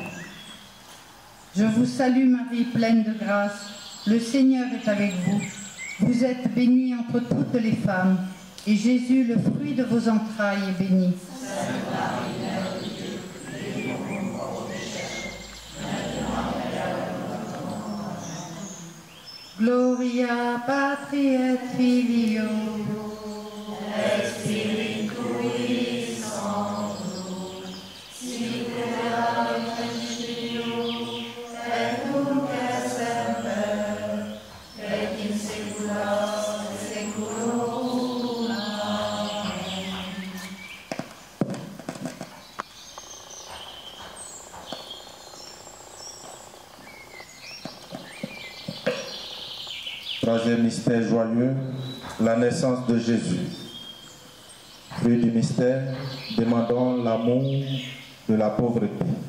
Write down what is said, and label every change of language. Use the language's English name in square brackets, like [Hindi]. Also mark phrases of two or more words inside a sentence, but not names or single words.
[French] Je vous salue Marie, pleine de grâce. Le Seigneur est avec vous. Vous êtes bénie entre toutes les femmes, et Jésus, le fruit de vos entrailles, est béni. Sainte Marie, Mère de Dieu, priez pour nous pauvres pécheurs, maintenant et à l'heure de notre mort. Amen. [Latin] Gloria patri et filio. Spiritus Sancto, sic erat in cielo, et nunc et semper, et in saecula saeculorum. Amen. [French] Troisième mystère joyeux, la naissance de Jésus. Fruit du mystère, demandons l'amour de la pauvreté.